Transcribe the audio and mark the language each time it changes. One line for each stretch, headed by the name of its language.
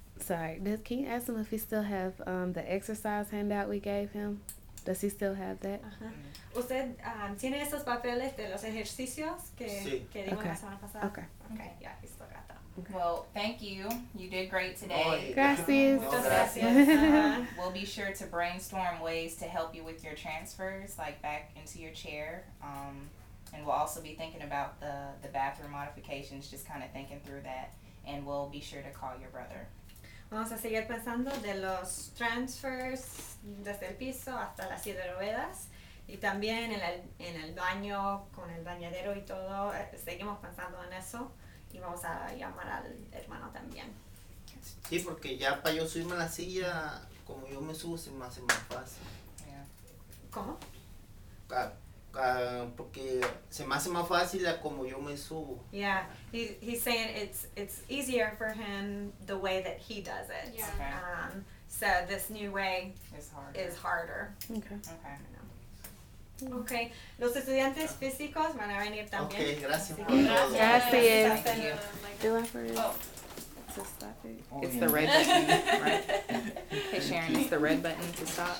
English: Sorry, can you ask him if he still have the exercise handout we gave him? Does he still have that?
Spanish: Ajá. ¿Usted tiene esos papeles de los ejercicios Sí. que dimos
English: Okay.
Spanish: la semana pasada?
English: Okay. Okay, yeah, he's still got them. Well, thank you. You did great today.
Spanish: Gracias. No, Muchas gracias. gracias.
English: We'll be sure to brainstorm ways to help you with your transfers, like back into your chair. And we'll also be thinking about the bathroom modifications, just kind of thinking through that. And we'll be sure to call your brother.
Spanish: Vamos a seguir pensando de los transfers desde el piso hasta las silla de ruedas y también en el baño con el bañadero y todo. Seguimos pensando en eso y vamos a llamar al hermano también. Sí, porque ya para yo subirme a la silla, como yo me subo, se me hace más fácil.
English: Yeah.
Spanish: ¿Cómo? Porque se me hace más fácil a como yo me subo.
English: Yeah, he's saying it's easier for him the way that he does it. Yeah. Okay. So this new way It's hard. is harder. Okay. Okay.
Spanish: Okay, los estudiantes físicos van a venir también. Ok, gracias Así por que todo. Gracias.
English: Thank you. Do I for Oh. to stop it? It's the red button, right? Hey Sharon, it's the red button to stop.